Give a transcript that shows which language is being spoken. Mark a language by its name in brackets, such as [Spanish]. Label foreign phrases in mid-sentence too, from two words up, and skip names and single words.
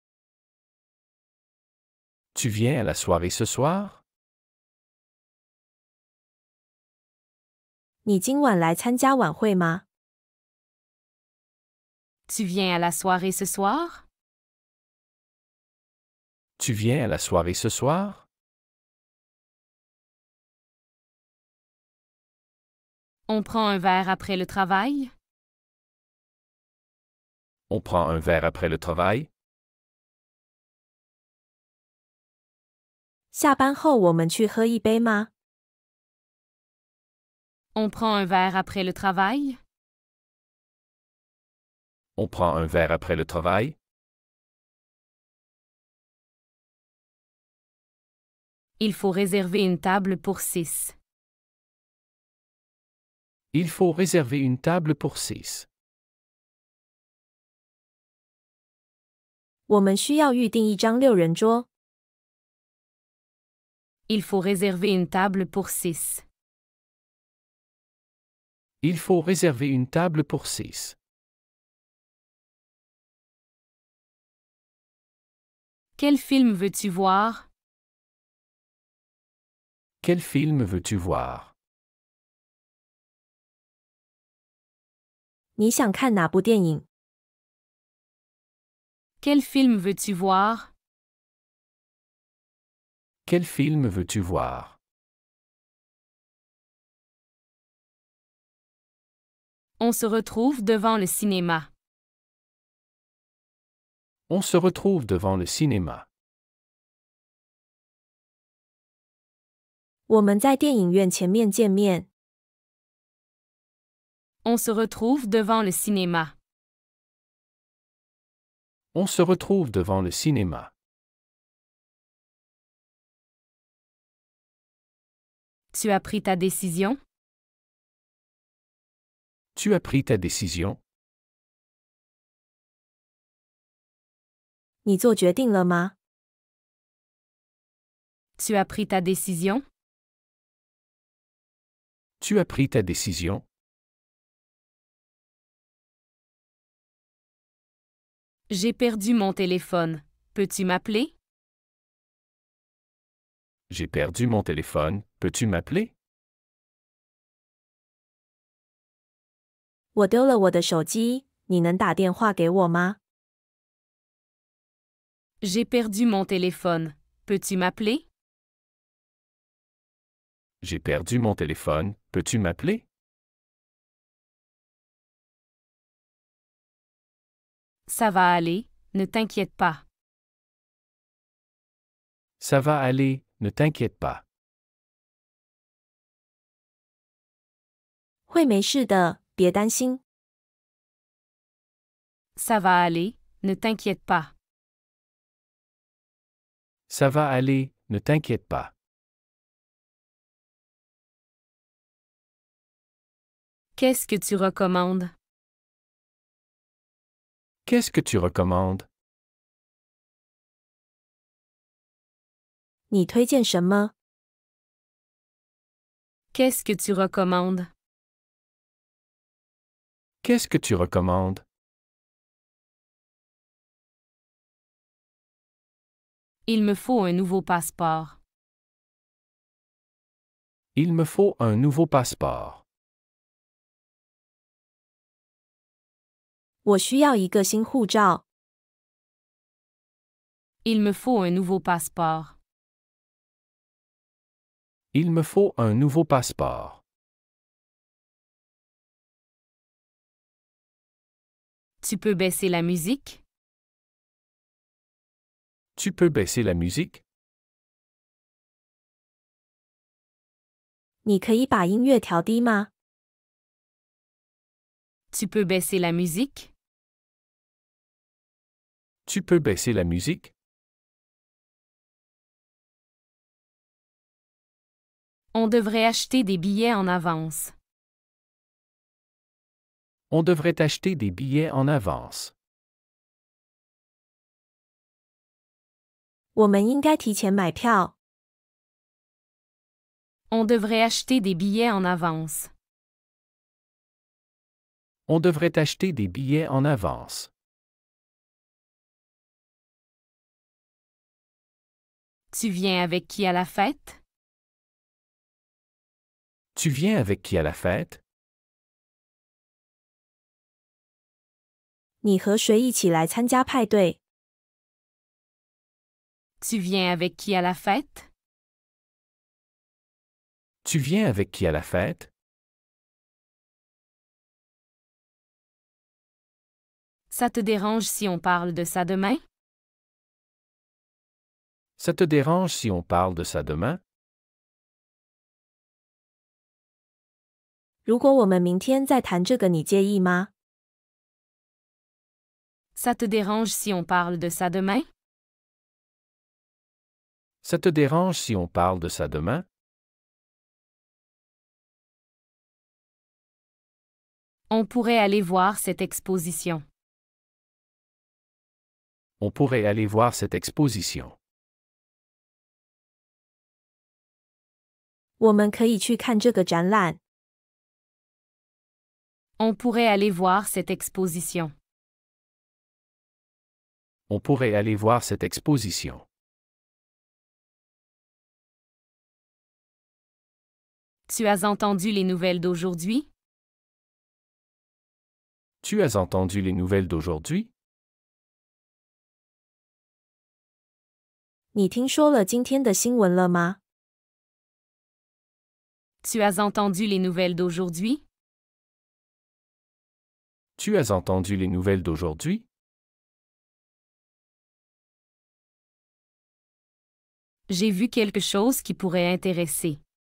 [French] Tu viens à la soirée ce soir? [Chinese] 你今晚来参加晚会吗？ [French] Tu viens à la soirée ce soir? Tu viens à la soirée ce soir? On prend un verre après le travail? On prend un verre après le travail? [Chinese] 下班后我们去喝一杯吗？ [French] On prend un verre après le travail? On prend un verre après le travail? Il faut réserver une table pour 6. Il faut réserver une table pour 6. [Chinese] 我们需要预订一张6人桌。 [French] Il faut réserver une table pour 6. Il faut réserver une table pour 6. Quel film veux-tu voir? Quel film veux-tu voir? [Chinese] 你想看哪部电影？ [French] Quel film veux-tu voir? Quel film veux-tu voir? On se retrouve devant le cinéma. On se retrouve devant le cinéma. [Chinese] 我们在电影院前面见面。 [French] On se retrouve devant le cinéma. On se retrouve devant le cinéma. Tu as pris ta décision? Tu as pris ta décision? [Chinese] 你做决定了吗？ [French] Tu as pris ta décision? Tu as pris ta décision? J'ai perdu mon téléphone. Peux-tu m'appeler? J'ai perdu mon téléphone. Peux-tu m'appeler? [Chinese] 我丢了我的手机，你能打电话给我吗？ [French] J'ai perdu mon téléphone. Peux-tu m'appeler? J'ai perdu mon téléphone. Peux-tu m'appeler? Ça va aller, ne t'inquiète pas. Ça va aller, ne t'inquiète pas. [Chinese] 会没事的，别担心。 [French] Ça va aller, ne t'inquiète pas. Ça va aller, ne t'inquiète pas. Qu'est-ce que tu recommandes? Qu'est-ce que tu recommandes? [Chinese] 你推荐什么？ [French] Qu'est-ce que tu recommandes? Qu'est-ce que tu recommandes? Il me faut un nouveau passeport. Il me faut un nouveau passeport. [Chinese] 我需要一个新护照。 [French] Il me faut un nouveau passeport. Il me faut un nouveau passeport. Tu peux baisser la musique? Tu peux baisser la musique? [Chinese] 你可以把音乐调低吗？ [French] Tu peux baisser la musique? Tu peux baisser la musique? On devrait acheter des billets en avance. On devrait acheter des billets en avance. [Chinese] 我们应该提前买票。 [French] On devrait acheter des billets en avance. On devrait acheter des billets en avance. Tu viens avec qui à la fête? Tu viens avec qui à la fête? [Chinese] 你和谁一起来参加派对？ [French] Tu viens avec qui à la fête? Tu viens avec qui à la fête? Ça te dérange si on parle de ça demain? Ça te dérange si on parle de ça demain? [Chinese] 如果我们明天再谈这个，你介意吗？ [French] Ça te dérange si on parle de ça demain? Ça te dérange si on parle de ça demain? On pourrait aller voir cette exposition. On pourrait aller voir cette exposition. [Chinese] 我们可以去看这个展览。 [French] On pourrait aller voir cette exposition. On pourrait aller voir cette exposition. Tu as entendu les nouvelles d'aujourd'hui? Tu as entendu les nouvelles d'aujourd'hui? [Chinese] 你听说了今天的新闻了吗？ [French] Tu as entendu les nouvelles d'aujourd'hui? Tu as entendu les nouvelles d'aujourd'hui? J'ai vu quelque chose qui pourrait intéresser.